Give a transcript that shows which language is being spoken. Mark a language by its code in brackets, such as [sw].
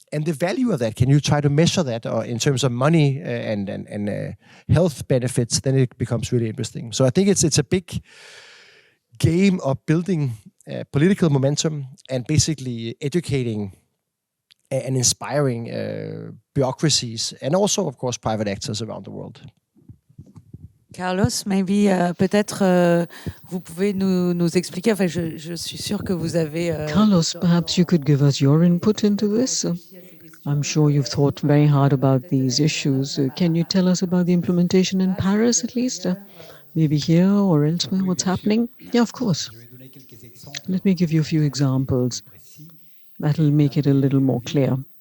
[en] And the value of that, can you try to measure that, or in terms of money and health benefits? Then it becomes really interesting. So I think it's a big game of building political momentum and basically educating and inspiring bureaucracies, and also, of course, private actors around the world. [fr] Carlos, [en] maybe [fr] peut-être vous pouvez nous expliquer. Enfin, je suis sûre que vous avez. [en] Carlos, perhaps you could give us your input into this. I'm sure you've thought very hard about these issues. Can you tell us about the implementation in Paris, at least? Maybe here or elsewhere, what's happening? Yeah, of course. Let me give you a few examples. That'll make it a little more clear.